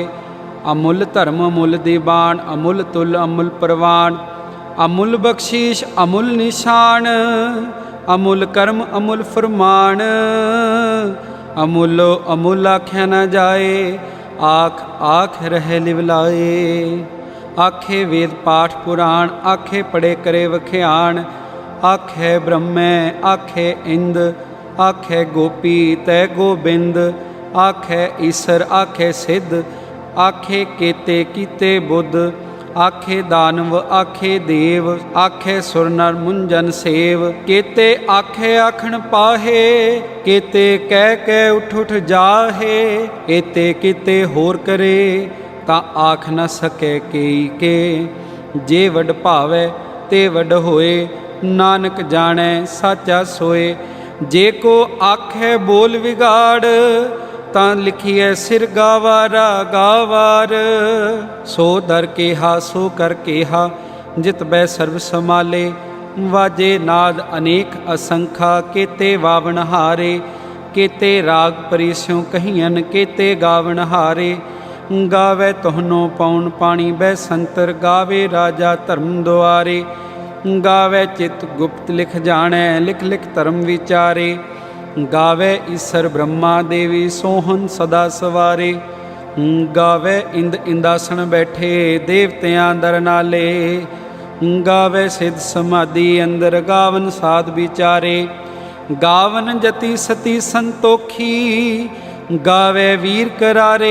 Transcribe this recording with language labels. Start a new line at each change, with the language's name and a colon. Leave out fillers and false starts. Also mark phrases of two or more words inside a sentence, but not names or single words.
Punjabi: ਅਮੁਲ ਧਰਮ ਅਮੁਲ ਦੀਵਾਨ ਅਮੁਲ ਤੁਲ ਅਮੁਲ ਪ੍ਰਵਾਨ। ਅਮੁਲ ਬਖਸ਼ੀਸ਼ ਅਮੁਲ ਨਿਸ਼ਾਨ ਅਮੁਲ ਕਰਮ ਅਮੁਲ ਫਰਮਾਨ। ਅਮੁਲੋ ਅਮੁਲ ਆਖਿਆ ਨ ਜਾਏ ਆਖ ਆਖ ਰਹੇ ਲਿਵਲਾਏ। ਆਖੇ ਵੇਦ ਪਾਠ ਪੁਰਾਣ ਆਖੇ ਪੜ੍ਹੇ ਕਰੇ ਵਖਿਆਣ। ਆਖੇ ਬ੍ਰਹਮੈ ਆਖੇ ਇੰਦ ਆਖੇ ਗੋਪੀ ਤੈ ਗੋਬਿੰਦ। ਆਖੇ ਈਸਰ ਆਖੇ ਸਿੱਧ ਆਖੇ ਕੇਤੇ ਕੀਤੇ ਬੁੱਧ। ਆਖੇ ਦਾਨਵ ਆਖੇ ਦੇਵ ਆਖੇ ਸੁਰ ਨਰ ਮੁੰਜਨ ਸੇਵ। ਕੇਤੇ ਆਖੇ ਆਖਣ ਪਾਹੇ ਕੇਤੇ ਕਹਿ ਕਹਿ ਉਠ ਉਠ ਜਾਹੇ। ਏਤੇ ਕਿਤੇ ਹੋਰ ਕਰੇ ਤਾ ਆਖ ਨ ਸਕੇ ਕੇਈ ਕੇ। ਜੇ ਵਡ ਭਾਵੇ ਤੇ ਵਡ ਹੋਏ ਨਾਨਕ ਜਾਣੇ ਸਾਚਾ ਸੋਏ। ਜੇ ਕੋ ਆਖੇ ਬੋਲ ਵਿਗਾੜ ਤਾਂ ਲਿਖੀਐ ਸਿਰ ਗਾਵਾਰਾ ਗਾਵਾਰ। ਸੋ ਦਰ ਕੇਹਾ ਸੋ ਕਰ ਕੇਹਾ ਜਿਤ ਬੈ ਸਰਬ ਸਮਾਲੇ। ਵਾਜੇ ਨਾਦ ਅਨੇਕ ਅਸੰਖਾ केते ਵਾਵਣ ਹਾਰੇ। केते ਰਾਗ ਪਰੀਸਿਉ ਕਹੀਅਨ केते ਗਾਵਣ ਹਾਰੇ। ਗਾਵੇ ਤੁਹਾਨੋ ਪਉਣ ਪਾਣੀ ਬੈ ਸੰਤਰ। ਗਾਵੇ ਰਾਜਾ ਧਰਮ ਦੁਆਰੇ। ਗਾਵੇ ਚਿਤ ਗੁਪਤ ਲਿਖ ਜਾਣੈ ਲਿਖ ਲਿਖ ਧਰਮ ਵਿਚਾਰੇ। ਗਾਵੇ ਈਸਰ ਬ੍ਰਹਮਾ ਦੇਵੀ ਸੋਹਨ ਸਦਾ ਸਵਾਰੇ। ਗਾਵੇ ਇੰਦ ਇੰਦਾਸਨ ਬੈਠੇ ਦੇਵਤਿਆਂ ਦਰ ਨਾਲੇ। ਗਾਵੇ ਸਿੱਧ ਸਮਾਧਿ ਅੰਦਰ ਗਾਵਨ ਸਾਧ ਵਿਚਾਰੇ। ਗਾਵਨ ਜਤਿ ਸਤੀ ਸੰਤੋਖੀ ਗਾਵੇ ਵੀਰ ਕਰਾਰੇ।